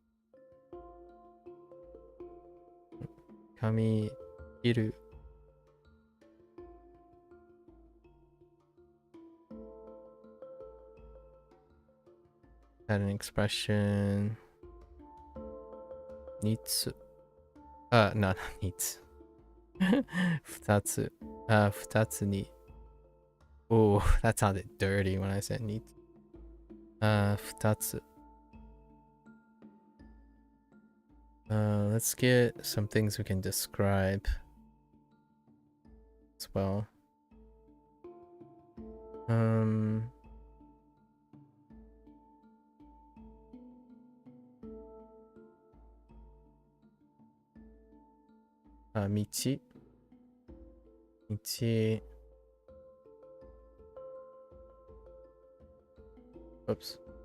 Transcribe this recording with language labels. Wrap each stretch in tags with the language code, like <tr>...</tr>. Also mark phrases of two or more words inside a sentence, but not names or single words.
<ja>Kami iru.</ja> <en>Had an expression.</en> <ja>Nitsu. Not nitsu. Futatsu. Futatsu ni.</ja> <en>Oh, that sounded dirty when I said nitsu.</en> <ja>Futatsu.</ja> <en>Let's get some things we can describe as well.</en> <ja>Michi. Michi. Oops.</ja>